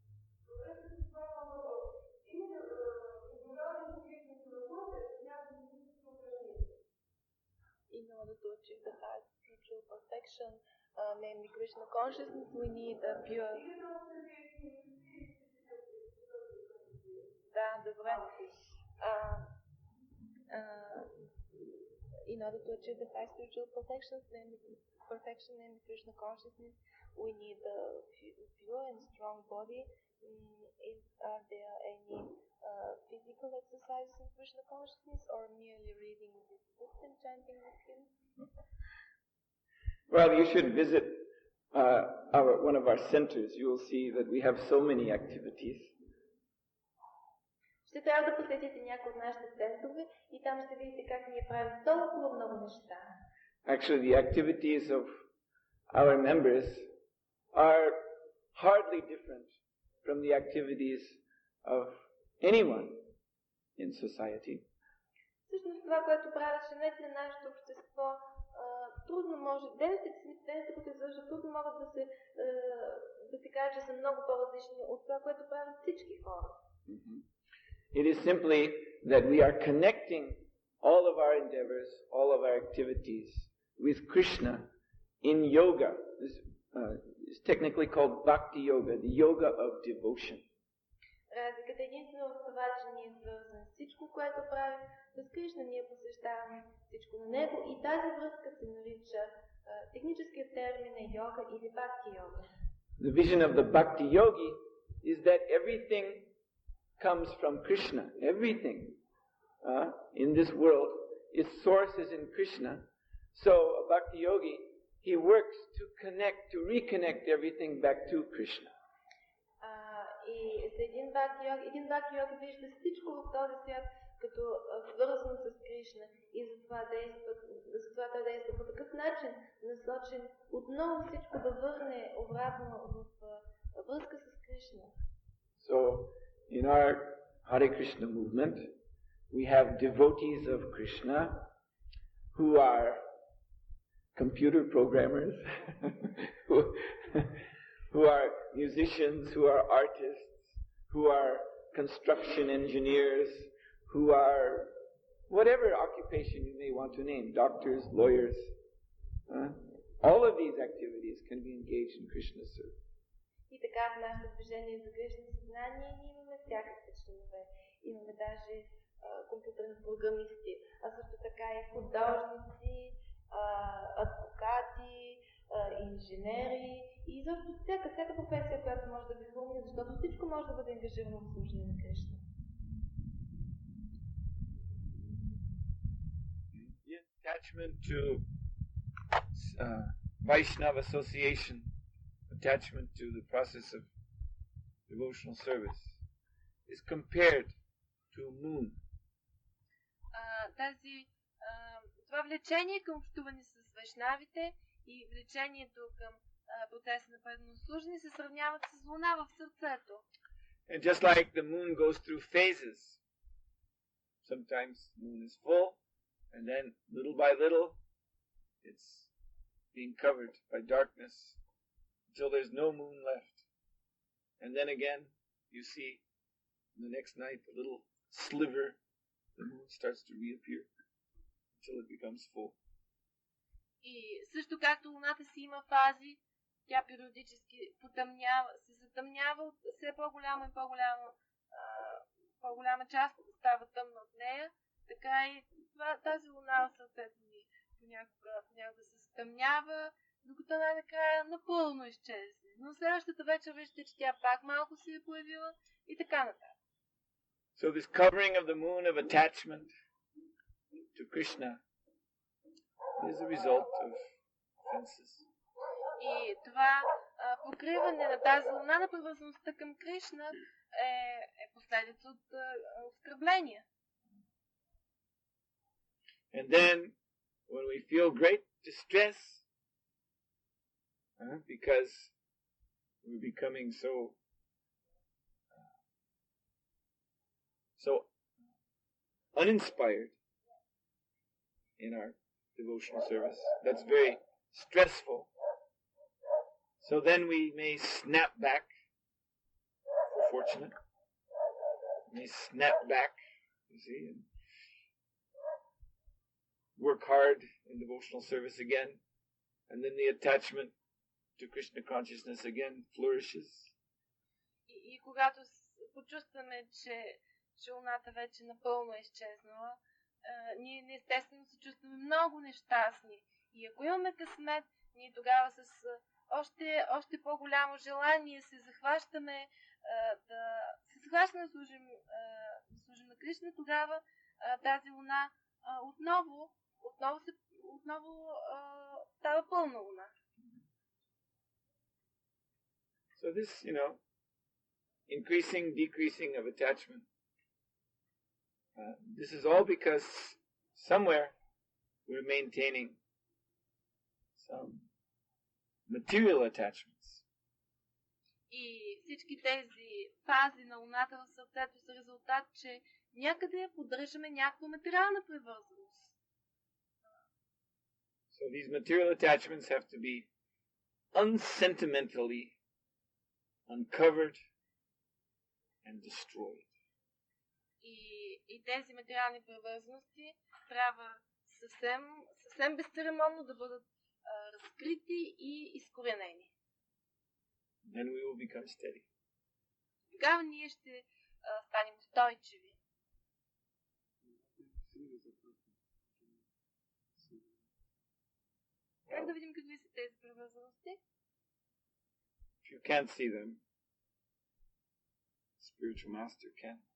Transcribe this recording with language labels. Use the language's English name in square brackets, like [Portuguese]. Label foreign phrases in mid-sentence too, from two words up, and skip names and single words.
[English] In order to achieve the highest spiritual perfection, namely Krishna consciousness, we need a pure. [Bulgarian] Да, добре. [English] In order to achieve the high spiritual perfection, namely Krishna consciousness, we need a pure and strong body. Are there any physical exercises in Krishna consciousness, or merely reading this book and chanting with him? Well, you should visit one of our centers. You will see that we have so many activities. [Bulgarian] Ще трябва да посетите някои от нашите центрове и там ще видите как ние правим толкова много неща. [English] Actually, the activities of our members are hardly different from the activities of anyone in society. [Bulgarian] Всъщност това, което правят членовете на нашето общество, трудно може, дейностите, които извършват, трудно могат да се каже, че са много по-различни от това, което правят всички хора. [English] It is simply that we are connecting all of our endeavors, all of our activities with Krishna in yoga. This is technically called Bhakti Yoga, the yoga of devotion. [Bulgarian] Разликата единствено в това, че ние свързваме всичко, което правим с Кришна, ние посещаваме всичко на него и тази връзка се нарича техническият термин е йога или Бхакти йога. [English] The vision of the Bhakti yogi is that everything comes from Krishna. Everything in this world, its source is in Krishna. So a Bhakti yogi he works to reconnect everything back to Krishna. [Bulgarian] И за един бхакти йога вижда всичко в този свят като свързано с Кришна и затова той действа по такъв начин, насочен отново всичко да върне обратно в връзка с Кришна. [English] So, in our Hare Krishna movement, we have devotees of Krishna who are computer programmers, who are musicians, who are artists, who are construction engineers, who are whatever occupation you may want to name, doctors, lawyers. All of these activities can be engaged in Krishna service. [Bulgarian] И така в нашето движение за Кришна съзнание ние имаме всякакви членове. Имаме даже компютърни програмисти, а също така и художници, адвокати, инженери и изобщо всяка професия, която може да ви хрумне, защото всичко може да бъде ангажирано в служение на Кришна. [English] The attachment to Vaishnava association, attachment to the process of devotional service, is compared to a moon. [Bulgarian] Това влечение към общуване с вайшнавите и влечението към процеса на преданно служение се сравняват с луна в сърцето. [English] And just like the moon goes through phases, sometimes the moon is full, and then little by little it's being covered by darkness until there's no moon left. And then again you see the next night a little sliver, the moon starts to reappear until it becomes full. [Bulgarian] И също както луната си има фази, тя периодически се затъмнява от все по-голяма и по-голяма част става тъмна от нея, така и тази луна в сърцето ни понякога се затъмнява, докато най-накрая напълно изчезне. Но следващата вечер виждате, че тя пак малко се е появила и така нататък. [English] So this covering of the moon of attachment to Krishna is a result of offenses. [Bulgarian] И това покриване на тази луна на привързаността към Кришна е последица от оскърбления. [English] And then when we feel great distress because we're becoming so uninspired in our devotional service, that's very stressful. So then we may snap back, if we're fortunate. We may snap back, you see, and work hard in devotional service again. And then the attachment to Krishna consciousness again flourishes. [Bulgarian] И когато почувстваме, че луната вече напълно е изчезнала, ние естествено се чувстваме много нещастни. И ако имаме късмет, ние тогава с още по-голямо желание се захващаме да служим на Кришна, тогава тази луна отново става пълна луна. [English] So this, increasing, decreasing of attachment, this is all because somewhere we're maintaining some material attachments. [Bulgarian] И всички тези фази на луната в сърцето са резултат, че някъде поддържаме някаква материална привързаност. [English] So these material attachments have to be unsentimentally uncovered and destroyed. [Bulgarian] И тези материални привързаности трябва съвсем безцеремонно да бъдат разкрити и изкоренени. [English] Then we will become steady. [Bulgarian] Тогава ние ще станем устойчиви. Как да видим какви са тези привързаности? [English] If you can't see them, spiritual master can.